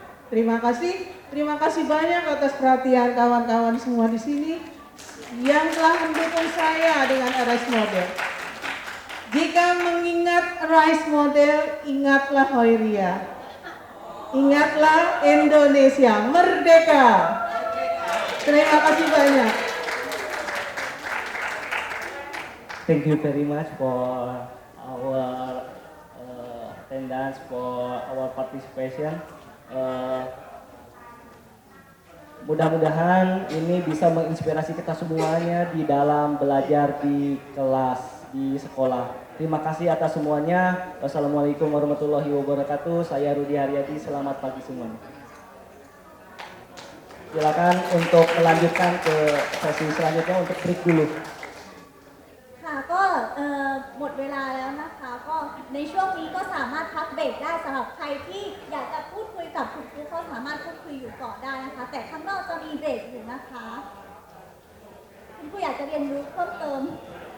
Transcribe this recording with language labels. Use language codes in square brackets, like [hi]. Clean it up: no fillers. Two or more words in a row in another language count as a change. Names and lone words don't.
[id] Terima kasih banyak atas perhatian kawan-kawan semua di sini yang telah mendukung saya dengan Rise Model. Jika mengingat Rise Model, ingatlah Hoiria, ingatlah Indonesia merdeka. Terima kasih banyak. [en] Thank you very much for our attendance, for our participation. [id] Mudah-mudahan ini bisa menginspirasi kita semuanya di dalam belajar di kelas, di sekolah. Terima kasih atas semuanya. [ar] وعليكم السلام ورحمة الله وبركاته. [id] Saya Rudi Haryadi, selamat pagi semuanya. Silakan untuk melanjutkan ke sesi selanjutnya untuk break dulu. [th] ค่ะก็หมดเวลาแล้วนะคะก็ในช่วงนี้ก็สามารถพักเบรกได้สำหรับใครที่อยากจะพูดคุยกับคุณครูก็สามารถพูดคุยอยู่ก่อนได้นะคะแต่ข้างนอกจะมีเบรกอยู่นะคะคุณครูอยากจะเรียนรู้เพิ่มเติม